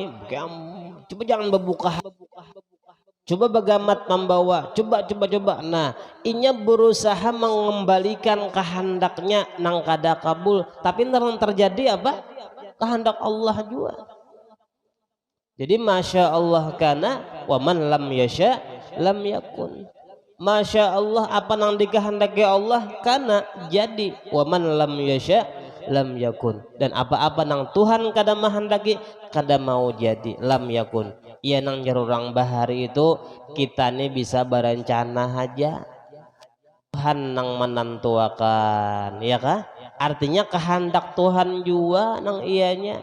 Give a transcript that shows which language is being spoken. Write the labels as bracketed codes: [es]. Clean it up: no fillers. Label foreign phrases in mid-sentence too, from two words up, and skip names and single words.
[bjn] Coba jangan berbuka. Coba bagamat membawa. Coba. Nah, inya berusaha mengembalikan kehendaknya nang kada kabul. Tapi nang terjadi apa? Kehendak Allah juga. Jadi [ar] masya Allah kana wa man lam yasha lam yakun. Masya Allah [bjn] apa nang dikehendaki Allah kana jadi, [ar] wa man lam yasha lam yakun. [bjn] Dan apa-apa nang Tuhan kada menghendaki kada mau jadi, [ar] lam yakun. [bjn] Iya nang jarurang bahari itu kita nih bisa berencana aja, Tuhan nang menentuakan, ya kah? Artinya kehendak Tuhan juga nang ianya.